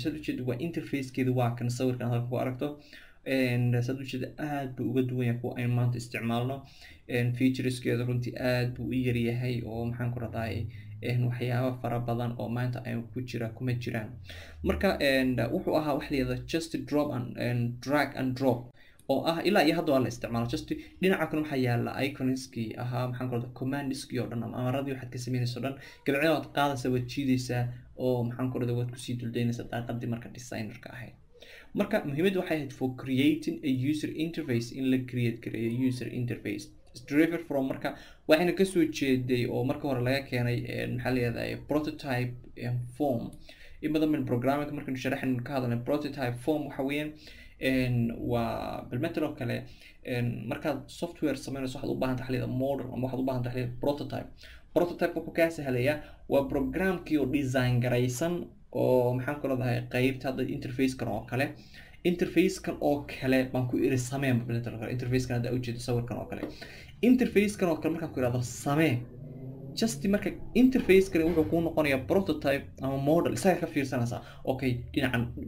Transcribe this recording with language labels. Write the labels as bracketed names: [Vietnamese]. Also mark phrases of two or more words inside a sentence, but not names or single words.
[Somali] sad ujeeda waa interfacekeeda waa kan sawirkan halka ku aragto. sad ujeeda aad buu uga duwan yahay kuwa aynu maanta isticmaalno. featureskeeda runtii aad buu u yaryahay oo maxaan ku radaa waxyaabo fara badan oo maanta ay kuma jiraan. marka wuxuu ahaa wax la yiraahdo [English] just drop and drag and drop [Somali] oo ah ilaa iyo hadda waa la isticmaalo. just dhinaca kale waxaa yaala iconski ahaa maxaan ku radaa commandski oo dhan ama amaradii waxaad ka sameynayso dhan gabadha waad qaadaysaa waad jiidaysaa oo maxaan ku radaa waad ku sii duldeynaysaa daaqadii marka designerka ahayd. marka muhiimaddu waxay ahayd [English] for creating a user interface [Somali] in la create gareeyo [English] user interface derived from [Somali] marka waxayna kasoo jeeday oo marka hore laga keenay maxaa la yidhahdaa [English] prototype form [Somali] in badan min programming markaynu sharaxaynu ka hadalnay [English] prototype form [Somali] waxa weeyaan waa bilmetal oo kale markaad software sameynayso waxaad u baahan tahay model ama waxaad u baahan tahay prototype wuxuu kaa sahlayaa waa programkii oo design garaysan oo maxaan ku leedahay qaybta hadda interface-kan oo kale interface-kan oo kale baan ku iri samee bilmetal oo kale interface-kan hadda ujeedo sawirkan oo kale interface-kan oo kale markaan ku ihahdo samee just marka interface-kan wuxuu kuu noqonayaa prototype ama model isaga ka fiirsanaysaa okay dhinacan